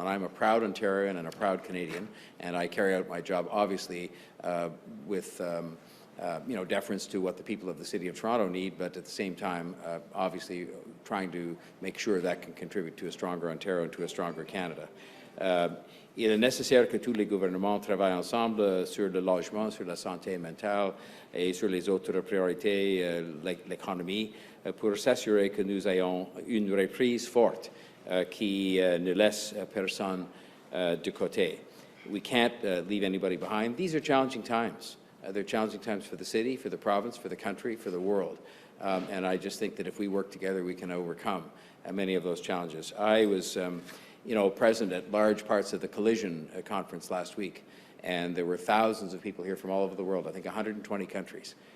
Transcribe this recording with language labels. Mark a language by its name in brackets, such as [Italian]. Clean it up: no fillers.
[English] And I'm a proud Ontarian and a proud Canadian, and I carry out my job obviously with deference to what the people of the City of Toronto need, but at the same time obviously trying to make sure that can contribute to a stronger Ontario and to a stronger Canada. [French] Il est nécessaire que tous les gouvernements travaillent ensemble sur le logement, sur la santé mentale et sur les autres priorités, l'économie, pour s'assurer que nous ayons une reprise forte qui ne laisse personne de côté. [English] We can't leave anybody behind. These are challenging times. They're challenging times for the city, for the province, for the country, for the world. And I just think that if we work together, we can overcome many of those challenges. I was present at large parts of the Collision conference last week, and there were thousands of people here from all over the world, I think 120 countries.